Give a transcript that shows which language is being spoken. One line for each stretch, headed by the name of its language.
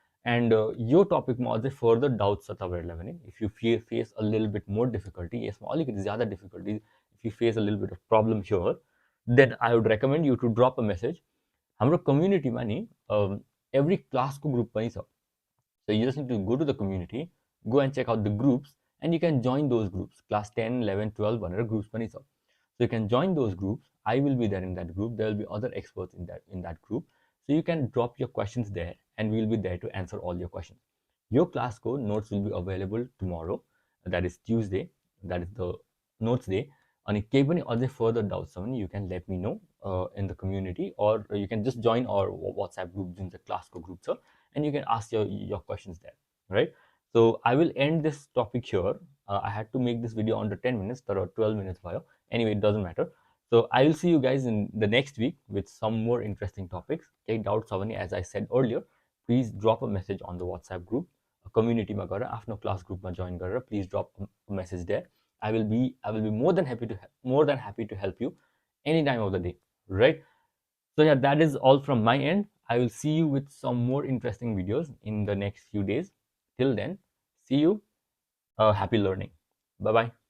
English: and
Nepali: यो टपिकमा अझै further doubts छ तपाईँहरूलाई भने,
English: if you face a लिल bit more difficulty,
Nepali: यसमा अलिकति ज्यादा difficulty,
English: If you face a लिल beet of problem here, then I would recommend you to drop a message.
Nepali: हाम्रो कम्युनिटीमा नि एभ्री क्लासको ग्रुप पनि छ।
English: So you just need to go to the community, go and check out the groups, and you can join those groups.
Nepali: Class 10, 11, 12 भनेर groups पनि छ.
English: So you can join those groups. I will be there in that group. There will be other experts in that group. So you can drop your questions there, and we will be there to answer all your questions. Your class को notes will be available tomorrow. That is Tuesday. That is the notes day.
Nepali: अनि केही पनि अझै further doubts छ भने
English: you can let me know in the community, or you can just join our WhatsApp group
Nepali: जुन चाहिँ क्लासको group छ,
English: And you can ask your questions there, right? So I will end this topic here. I had to make this video under 10 minutes,
Nepali: तर 12 minutes भयो.
English: Anyway, it doesn't matter. So I will see you guys in the next week with some more interesting topics.
Nepali: केही doubt छ भने,
English: as I said earlier, please drop a message on the WhatsApp group.
Nepali: कम्युनिटीमा गएर आफ्नो class ग्रुपमा join गरेर
English: Please drop a message there. I will be more than happy to help you any time of the day, right? So yeah, that is all from my end. I will see you with some more interesting videos in the next few days. Till then, see you. Happy learning. Bye bye.